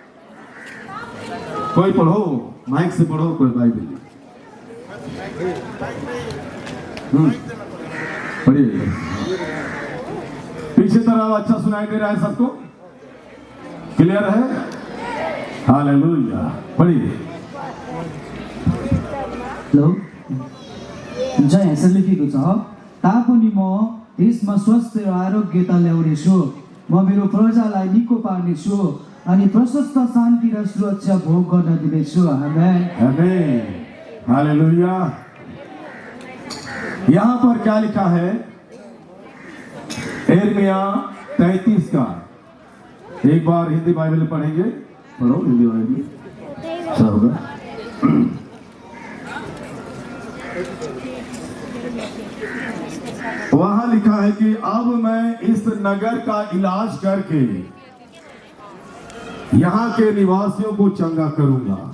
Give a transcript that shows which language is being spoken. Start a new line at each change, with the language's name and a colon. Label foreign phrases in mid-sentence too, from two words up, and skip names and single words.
Hindi: कोई पढ़ो, माइक से पढ़ो, कोई बाइबल पढ़िए। पीछे तरफ अच्छा सुनाई दे रहा है सबको? क्लियर है? हालेलुया। पढ़िए।
Nepali: जय यसो लेखेको छ, तापनि म देशमा स्वास्थ्य र आरोग्यता ल्याउनेछु, म मेरो प्रजालाई निको पार्नेछु अनि प्रशस्त शान्ति र सुरक्षा भोग गर्न दिनेछु। आमेन, आमेन,
Hindi: हालेलुया। यहां पर क्या लिखा है? यिर्मयाह 33 का एक बार हिंदी बाइबल पढ़ेंगे। पढ़ो हिंदी बाइबल, सब होगा। वहां लिखा है कि अब मैं इस नगर का इलाज करके यहां के निवासियों को चंगा करूंगा।